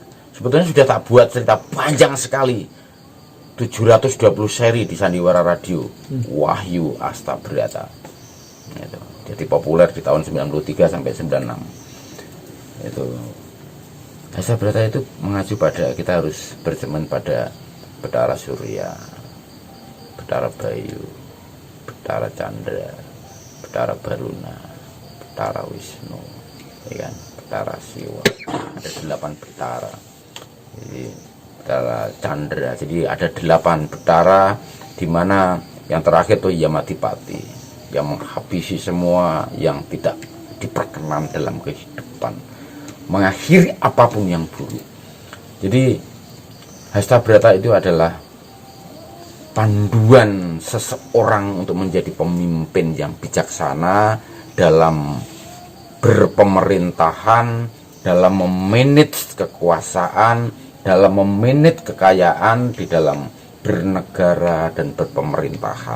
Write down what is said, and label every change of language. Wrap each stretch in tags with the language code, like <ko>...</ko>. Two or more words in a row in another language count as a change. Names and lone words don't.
<id>Sebetulnya sudah tak buat cerita panjang sekali, 720 seri di Sandiwara Radio, Wahyu Hasta Brata. Itu. Jadi populer di tahun 93 sampai 96. Itu Hasta Brata itu mengacu pada kita harus berteman pada Betara Surya. Betara Bayu, Betara Chandra, Betara Baruna, Betara Wisnu, ya kan? Betara Siwa, ada 8 betara. Jadi Betara Chandra, jadi ada 8 betara, di mana yang terakhir tuh Yamadipati, yang menghabisi semua yang tidak diperkenan dalam kehidupan, mengakhiri apapun yang buruk. Jadi Hastabrata itu adalah panduan seseorang untuk menjadi pemimpin yang bijaksana dalam berpemerintahan, dalam memanage kekuasaan, dalam memanage kekayaan di dalam bernegara dan berpemerintahan.</id>